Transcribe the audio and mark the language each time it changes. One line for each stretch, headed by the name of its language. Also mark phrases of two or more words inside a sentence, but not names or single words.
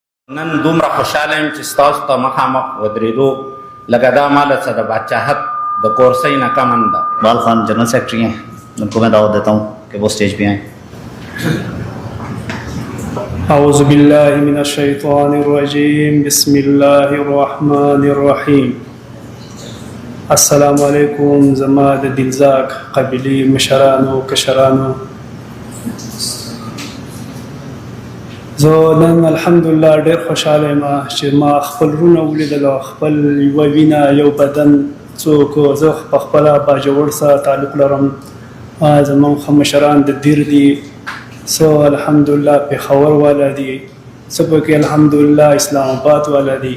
Pashto: نن دومره خوشاله یم چې ستاسو ته مخامخ ودرېدو لکه دا ماله څه د بادشاهت د کورسۍ نه کم نه ده.
Urdu: اقبال خان
English: general secretary
Urdu: ہیں، ان کو میں دعوت دیتا ہوں کہ وہ اسٹیج پہ آئیں.
Arabic: اعوذ باللہ من الشیطان الرجیم، بسم اللہ الرحمن الرحیم. السلام علیکم
Pashto: زما د دلزاک قبیلی مشرانو کشرانو. زه نن الحمدلله ډېر خوشحاله یم چې ما خپل وروڼه ولیدل او خپل یوه وینه یو بدن څوک. زه په خپله باجوړ سره تعلق لرم، زموږ ښه مشران د دیر دي، څه الحمدلله پېښور والا دي، څه پکې الحمدلله اسلام آباد والا دي.